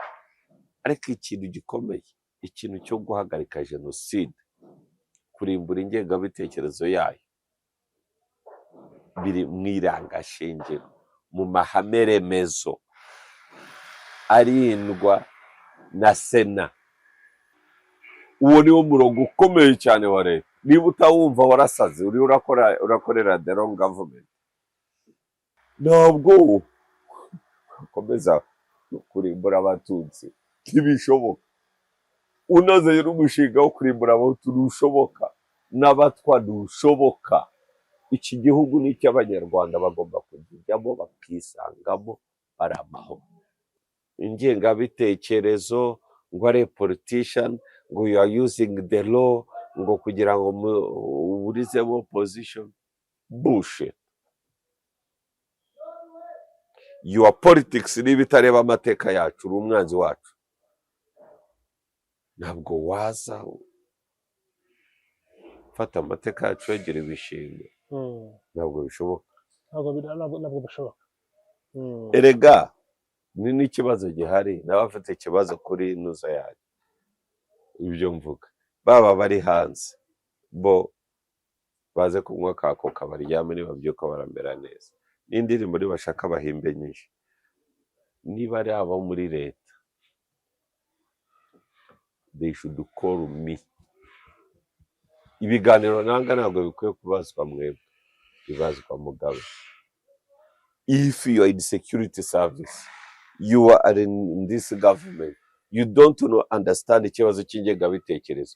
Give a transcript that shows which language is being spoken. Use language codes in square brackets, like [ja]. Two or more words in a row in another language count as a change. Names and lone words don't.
[rw] Ariko ikintu gikomeye, ikintu cyo guhagarika jenoside, kurimbura ingengabitekerezo yayo, biri mu irangashingiro, mu mahame remezo arindwa na Sena. Uwo niwo murongo ukomeye cyane wa leta. Niba utawumva warasaze, uri urakorera [en] the wrong government. [rw] Ntabwo ukomeza kurimbura abatutsi, ntibishoboka. Unaze n'umushinga wo kurimbura abahutu ntushoboka, n'abatwa ntushoboka. Iki gihugu ni icy'abanyarwanda, bagomba kujyamo bakisangamo ari amahoro. Ingengabitekerezo ngo ari politician, ngo [en] you are using the law [rw] ngo kugira ngo uburizemo position, bullshit. [en] Your politics [rw] niba itareba amateka yacu, uri umwanzi wacu. Ntabwo waza fata amateka yacu yagira ibishingwe. Ntabwo bishoboka. Ntabwo bishoboka. Erega ni n'ikibazo gihari, n'abafite ikibazo kuri nuza yacu. Ibyo mvuga, baba bari hanze bo baze kunywa kako kabaryame, nibabyuka barambera neza. N'indirimbo bashaka bahimbe nyinshi. Niba ari abo muri leta, [en] they should call me. [rw] Ibiganiro nanga ntabwo bikwiye kubazwa mwebwe, bibazwa Mugabe. [en] If you are in security service, you are in this government, you don't understand [rw] ikibazo cy'ingengabitekerezo.